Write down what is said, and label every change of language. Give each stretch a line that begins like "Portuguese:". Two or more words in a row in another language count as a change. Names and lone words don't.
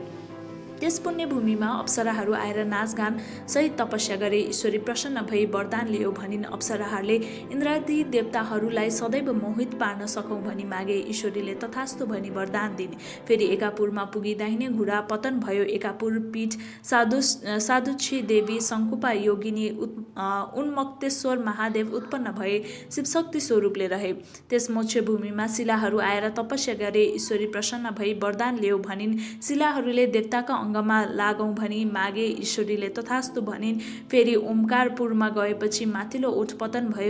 Nepali: त्यस पुण्यभूमिमा अप्सराहरू आएर नाचगान सहित तपस्या गरे। ईश्वरी प्रसन्न भई वरदान ल्याऊ भनिन्। अप्सराहरूले इन्द्रादि देवताहरूलाई सदैव मोहित पार्न सकौँ भनी मागे। ईश्वरीले तथास्तु भनी वरदान दिन्। फेरि एकापुरमा पुगी दाहिने घुँडा पतन भयो। एकापुर पीठ साधुक्षी देवी शङ्कुपा योगिनी उन्मक्तेश्वर महादेव उत्पन्न भए, शिवशक्ति स्वरूपले रहे। त्यस मोक्ष भूमिमा शिलाहरू आएर तपस्या गरे। ईश्वरी प्रसन्न भई वरदान ल्याऊ भनिन्। शिलाहरूले देवताका अङ्गमा लागौँ भनी मागे। ईश्वरीले तथास्तु भनिन्। फेरि ओमकारपुरमा गएपछि माथिल्लो ओठ पतन भयो।